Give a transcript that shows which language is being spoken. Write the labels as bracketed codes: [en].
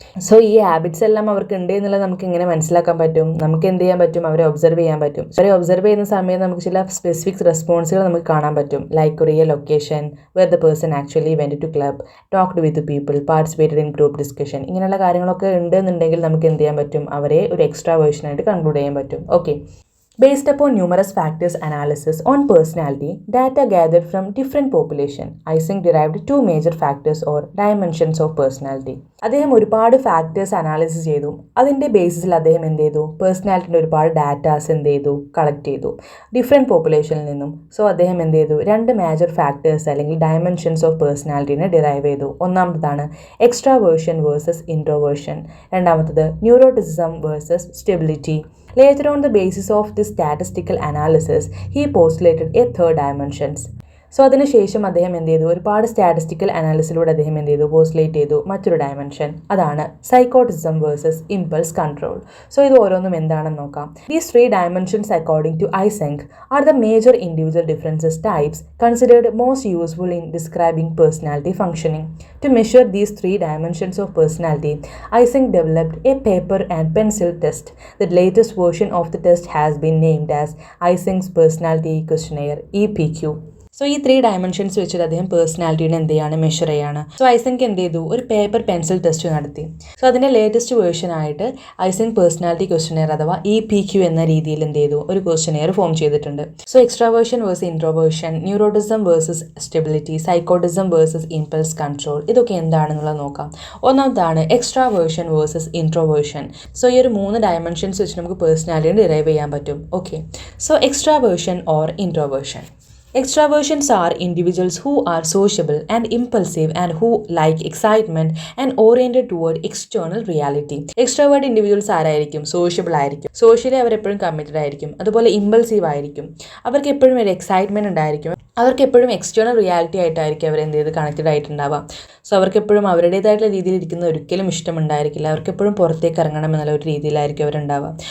[ml] So ഈ habits എല്ലാം അവർക്ക് ഉണ്ട് എന്നുള്ളത് നമുക്ക് എങ്ങനെ മനസ്സിലാക്കാൻ പറ്റും, നമുക്ക് എന്ത് ചെയ്യാൻ പറ്റും, അവരെ ഒബ്സർവ് ചെയ്യാൻ പറ്റും. അവരെ ഒബ്സർവ് ചെയ്യുന്ന സമയത്ത് നമുക്ക് ചില സ്പെസിഫിക് റെസ്പോൺസുകൾ നമുക്ക് കാണാൻ പറ്റും. [en] Like real occasion where the person actually went to club, talked with people, participated in group discussion. [ml] ഇങ്ങനെയുള്ള കാര്യങ്ങളൊക്കെ ഉണ്ടെന്നുണ്ടെങ്കിൽ നമുക്ക് എന്ത് ചെയ്യാൻ പറ്റും, അവരെ ഒരു എക്സ്ട്രാവേർഷനായിട്ട് കൺക്ലൂഡ് ചെയ്യാൻ പറ്റും. Okay. [en] Based upon numerous factors analysis on personality, data gathered from different population, Eysencks derived two major factors or dimensions of personality. [ml] അദ്ദേഹം ഒരുപാട് ഫാക്ടേഴ്സ് അനാലിസിസ് ചെയ്തു. അതിൻ്റെ ബേസിസിൽ അദ്ദേഹം എന്ത് ചെയ്തു, പേഴ്സണാലിറ്റിൻ്റെ ഒരുപാട് ഡാറ്റാസ് എന്ത് ചെയ്തു, കളക്ട് ചെയ്തു ഡിഫറെൻറ്റ് പോപ്പുലേഷനിൽ നിന്നും. സോ അദ്ദേഹം എന്ത് ചെയ്തു, രണ്ട് മേജർ ഫാക്ടേഴ്സ് അല്ലെങ്കിൽ ഡയമെൻഷൻസ് ഓഫ് പേഴ്സണാലിറ്റിനെ ഡിറൈവ് ചെയ്തു. ഒന്നാമത്തതാണ് എക്സ്ട്രാവേർഷൻ വേഴ്സസ് ഇൻട്രോവേർഷൻ, രണ്ടാമത്തത് neuroticism versus stability. [en] Later on the basis of this statistical analysis, he postulated a third dimensions. [ml] So അതിനുശേഷം അദ്ദേഹം എന്ത് ചെയ്തു, ഒരുപാട് സ്റ്റാറ്റിസ്റ്റിക്കൽ അനാലിസിലൂടെ അദ്ദേഹം എന്ത് ചെയ്തു, പോസ്റ്റുലേറ്റ് ചെയ്തു മറ്റൊരു ഡയമെൻഷൻ, അതാണ് psychoticism versus impulse control. [en] so [ml] ഇത് ഓരോന്നും എന്താണെന്ന് നോക്കാം. [en] These three dimensions according to Eysenck are the major individual differences types considered most useful in describing personality functioning. To measure these three dimensions of personality, Eysencks developed a paper and pencil test. The latest version of the test has been named as Eysencks Personality Questionnaire (EPQ). [ml] So ഈ three dimensions വെച്ചിട്ട് അദ്ദേഹം പേഴ്സണാലിറ്റീനെ എന്ത് ചെയ്യാണ്, measure ചെയ്യാണ്. So ഐസെങ്ക് എന്ത് ചെയ്തു, ഒരു paper pencil test നടത്തി. സോ അതിൻ്റെ ലേറ്റസ്റ്റ് വേർഷൻ ആയിട്ട് ഐസെങ്ക് പേഴ്സണാലിറ്റി ക്വസ്റ്റനെയർ അഥവാ EPQ എന്ന രീതിയിൽ എന്ത് ചെയ്തു, ഒരു ക്വസ്റ്റനെയർ ഫോം ചെയ്തിട്ടുണ്ട്. So extraversion versus introversion, neuroticism versus stability, psychoticism versus impulse control, ഇതൊക്കെ എന്താണെന്നുള്ളത് നോക്കാം. ഒന്നാമതാണ് എക്സ്ട്രാവേർഷൻ വേഴ്സസ് ഇൻട്രോവേർഷൻ. സോ ഈ ഒരു മൂന്ന് ഡയമെൻഷൻസ് വെച്ച് നമുക്ക് പേഴ്സണാലിറ്റി ഡിറൈവ് ചെയ്യാൻ പറ്റും. Okay. So extraversion or introversion. [en] Extraversions are individuals who are sociable and impulsive and who like excitement and oriented toward external reality. Extrovert individuals [ml] ആരായിരിക്കും, sociable ആയിരിക്കും, socially അവരെപ്പോഴും കമ്മിറ്റഡ് ആയിരിക്കും, അതുപോലെ ഇമ്പൾസീവ് ആയിരിക്കും, അവർക്ക് എപ്പോഴും ഒരു എക്സൈറ്റ്മെൻറ്റ് ഉണ്ടായിരിക്കും, അവർക്ക് എപ്പോഴും എക്സ്റ്റേണൽ റിയാലിറ്റി ആയിട്ടായിരിക്കും അവർ എന്ത് ചെയ്ത് കണക്റ്റഡ് ആയിട്ടുണ്ടാവാം. സോ അവർക്ക് എപ്പോഴും അവരുടേതായിട്ടുള്ള രീതിയിൽ ഇരിക്കുന്ന ഒരിക്കലും ഇഷ്ടമുണ്ടായിരിക്കില്ല, അവർക്ക് എപ്പോഴും പുറത്തേക്ക് ഇറങ്ങണം എന്നുള്ള ഒരു രീതിയിലായിരിക്കും അവരുണ്ടാവുക.